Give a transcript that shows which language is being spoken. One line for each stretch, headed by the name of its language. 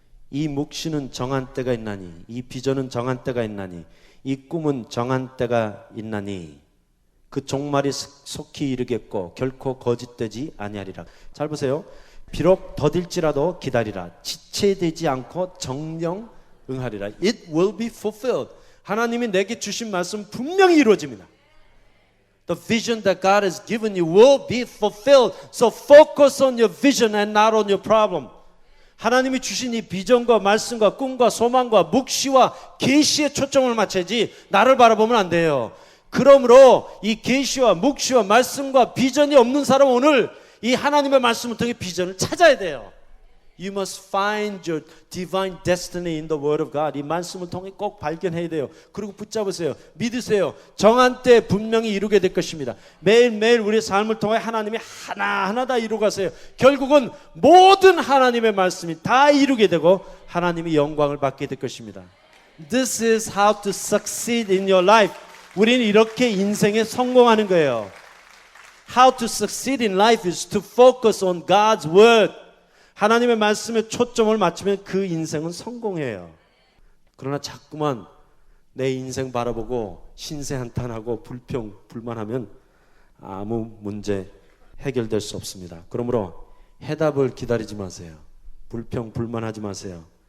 Korean: 이 묵시는 정한 때가 있나니 이 비전은 정한 때가 있나니 이 꿈은 정한 때가 있나니 그 종말이 속히 이르겠고 결코 거짓되지 아니하리라. 잘 보세요. 비록 더딜지라도 기다리라. 지체되지 않고 정령 응하리라.
English: It will be fulfilled.
Korean: 하나님이 내게 주신 말씀 분명히 이루어집니다.
English: The vision that God has given you will be fulfilled. So focus on your vision and not on your problem.
Korean: 하나님이 주신 이 비전과 말씀과 꿈과 소망과 묵시와 계시에 초점을 맞춰야지 나를 바라보면 안 돼요. 그러므로 이 계시와 묵시와 말씀과 비전이 없는 사람은 오늘 이 하나님의 말씀을 통해 비전을 찾아야 돼요.
English: You must find your divine destiny in the Word of God.
Korean: 이 말씀을 통해 꼭 발견해야 돼요. 그리고 붙잡으세요. 믿으세요. 정한 때 분명히 이루게 될 것입니다. 매일매일 우리의 삶을 통해 하나님이 하나하나 다 이루가세요. 결국은 모든 하나님의 말씀이 다 이루게 되고 하나님이 영광을 받게 될 것입니다.
English: This is how to succeed in your life.
Korean: 우리는 이렇게 인생에 성공하는 거예요.
English: How to succeed in life is to focus on God's Word.
Korean: 하나님의 말씀에 초점을 맞추면 그 인생은 성공해요. 그러나 자꾸만 내 인생 바라보고 신세한탄하고 불평, 불만하면 아무 문제 해결될 수 없습니다. 그러므로 해답을 기다리지 마세요. 불평, 불만하지 마세요.